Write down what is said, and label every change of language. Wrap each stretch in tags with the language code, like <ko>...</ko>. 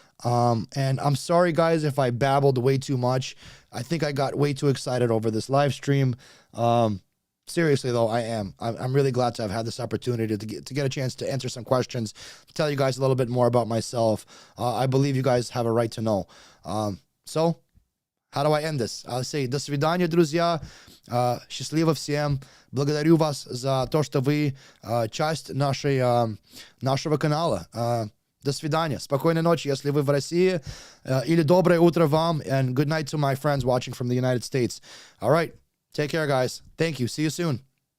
<en>And I'm sorry, guys, if I babbled way too much. I think I got way too excited over this live stream. Seriously, though, I'm really glad to have had this opportunity to get a chance to answer some questions, to tell you guys a little bit more about myself. I believe you guys have a right to know. So, how do I end this? I'll say,</en> <ru>до свидания, друзья. Счастливо всем. Благодарю вас за то, что вы часть нашего канала. До свидания. Спокойной ночи, если вы в России. Или доброе утро вам.</ru> <en>And good night to my friends watching from the United States. All right. Take care, guys. Thank you. See you soon.</en>